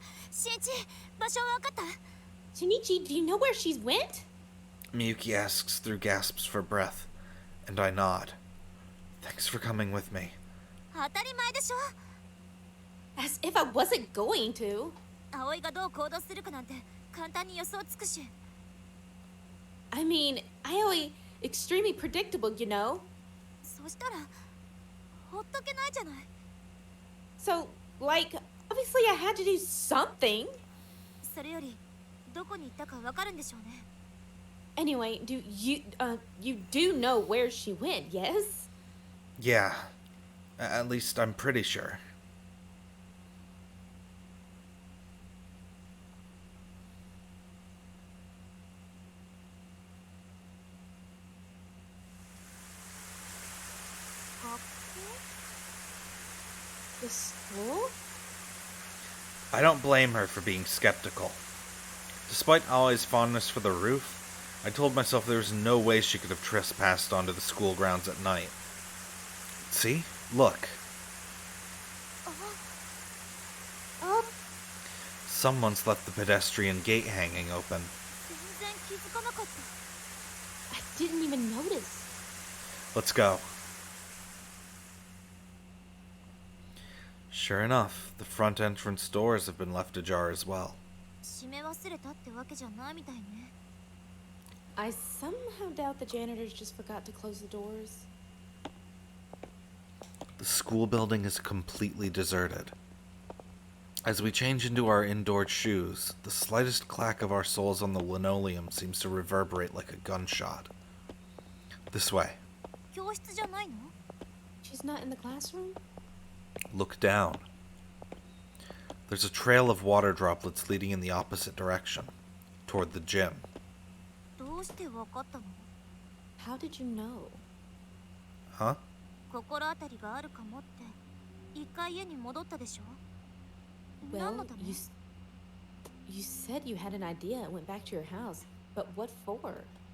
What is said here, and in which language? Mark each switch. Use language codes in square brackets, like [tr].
[ja] 新一場所分かった？ [en] Shinichi, do you know where she's went? Miyuki asks through gasps for breath, and I nod. Thanks for coming with me. [ja] 当たり前でしょ。 [en] As if I wasn't going to. [ja] 葵がどう行動するかなんて簡単に予想つくし。 [en] I mean, Aoi, extremely predictable, you know? [ja] そしたらほっとけないじゃない。 [en] So, like, obviously I had to do something. [ja] それよりどこに行ったかわかるんでしょうね。 [en] Anyway, you do know where she went, yes? Yeah, at least I'm pretty sure. The school? I don't blame her for being skeptical. Despite Aoi's fondness for the roof, I told myself there was no way she could have trespassed onto the school grounds at night. See? Look. Oh, Someone's left the pedestrian gate hanging open. [ja] 全然気づかなかった。 [en] I didn't even notice. Let's go. Sure enough, the front entrance doors have been left ajar as well. [ja] 閉め忘れたってわけじゃないみたいね。 [en] I somehow doubt the janitors just forgot to close the doors. The school building is completely deserted. As we change into our indoor shoes, the slightest clack of our soles on the linoleum seems to reverberate like a gunshot. This way. [ja] 教室じゃないの？ [en] She's not in the classroom? Look down. There's a trail of water droplets leading in the opposite direction, toward the gym. [ja] どうしてわかったの？ [en] How did you know? Huh? [ja] 心当たりがあるかもって一回家に戻ったでしょ？何 [en] Well, [ja] のため？ [en] you said you had an idea and went back to your house, but what for?